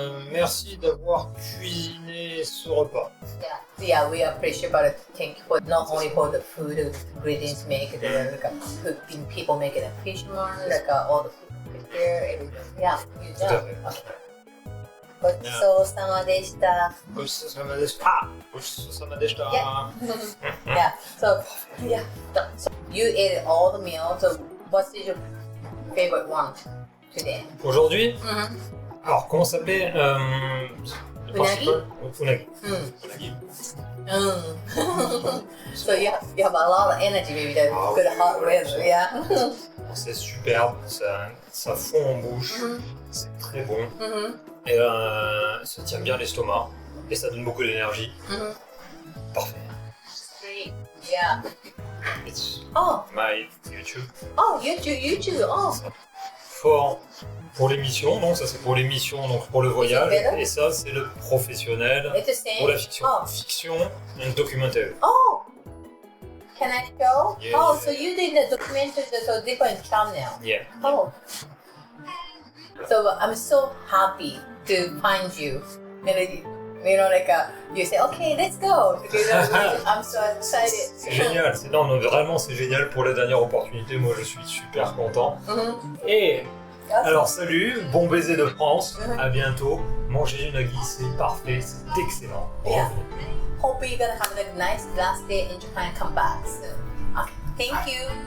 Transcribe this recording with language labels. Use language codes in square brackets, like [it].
[fr] Merci d'avoir cuisiné ce repas. [en] Yeah, we appreciate about it. Thank you for not only for the food, the ingredients make it, like people make it appreciation, like all the food prepare, everything. Yeah, you [fr] Tout à [en] done. [fr] fait. [ja] Okay. ごちそうさまでした。ごちそうさまでした。ごちそうさまでした。 [en] Yeah. So you ate all the meals. So what's your favorite one today? [fr] Aujourd'hui, alors comment ça s'appelait le principal Unagi. Unagi. [en] So you have a lot of energy, maybe the good hot weather. Yeah. [fr] C'est superbe, ça fond en bouche, c'est très bon. Et ça tient bien l'estomac et ça donne beaucoup d'énergie. Parfait. [en] Great. Yeah. It's Oh. my YouTube. Oh, YouTube. Oh. [fr] Fort pour l'émission, donc ça c'est pour l'émission, donc pour le voyage. Et ça c'est le professionnel [en] It's the same. [fr] pour la fiction. Oh. [en] Fiction and documentary. Oh. Can I show? Yeah. Oh, so you did the documentary, so different channel. Yeah. Oh. So I'm so happy to find you. You know, like you say, okay, let's go. I'm so excited. [fr] C'est génial, non, vraiment c'est génial pour la dernière opportunité, moi je suis super content. Et alors salut, bon baiser de France, à bientôt, mangez du unagi, c'est parfait, c'est excellent. [en] Yeah. Hope you're gonna have a nice last day in Japan and come back soon. Okay, thank you.